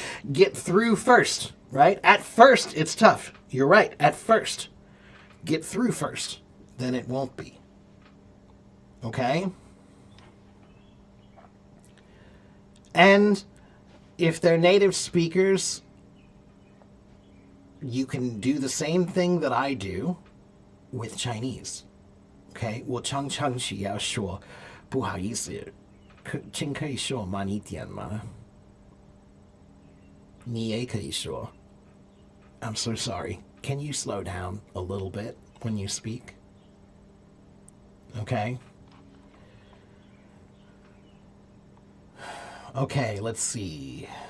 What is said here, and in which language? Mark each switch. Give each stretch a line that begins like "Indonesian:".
English: Get through first. Right? At first, it's tough. You're right. At first. Get through first. Then it won't be. Okay? And if they're native speakers, you can do the same thing that I do with Chinese. Okay?
Chinese: 我常常是要说不好意思，请可以说慢一点吗？你也可以说
English: I'm so sorry. Can you slow down a little bit when you speak? Okay? Okay, let's see.